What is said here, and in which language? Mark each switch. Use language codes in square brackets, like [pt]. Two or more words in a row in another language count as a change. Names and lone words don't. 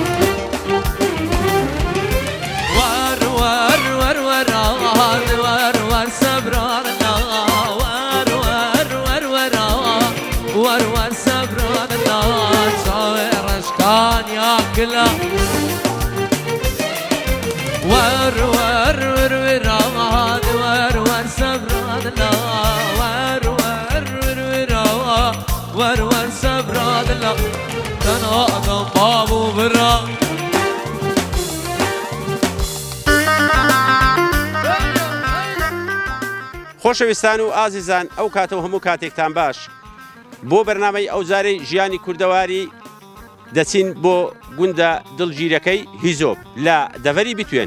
[ckb] ور صبراد لا ور صبراد لا شاعر اشكان ياكله ور صبراد لا ور صبراد لا تناقم بابو برا خۆشەویستان و ئازیزان ئەو کاتەوە هەموو کاتێکتان باش بۆ بەرنامەی ئەوزارەی ژیانی کوردەواری دەچین بۆ گوندە دڵگیرەکەی هیزۆب لە دەڤەری بتوێن.